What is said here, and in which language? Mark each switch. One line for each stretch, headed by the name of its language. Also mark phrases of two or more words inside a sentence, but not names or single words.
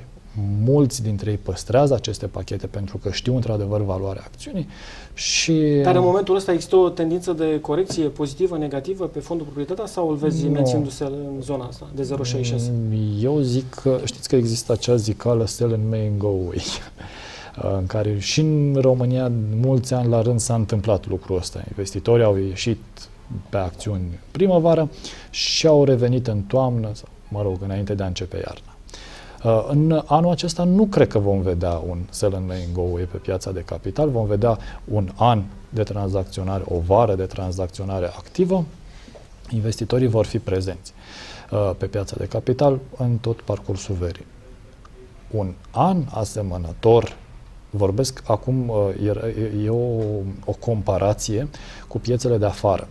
Romanian: Mulți dintre ei păstrează aceste pachete pentru că știu într-adevăr valoarea acțiunii și... Dar în momentul ăsta există o tendință de corecție pozitivă, negativă pe fondul proprietatea sau îl vezi mențindu-se în zona asta de 0,66? Eu zic că, știți că există acea zicală
English: sell in May and go away,
Romanian: în care și în România mulți ani la rând s-a întâmplat lucrul ăsta. Investitorii au ieșit pe acțiuni primăvară și au revenit în toamnă, sau, mă rog, înainte de a începe iarna. În anul acesta nu cred că vom vedea un
English: sell and May and go away
Romanian: pe piața de capital, vom vedea un an de tranzacționare, o vară de tranzacționare activă. Investitorii vor fi prezenți pe piața de capital în tot parcursul verii. Un an asemănător, vorbesc acum, e o comparație cu piețele de afară.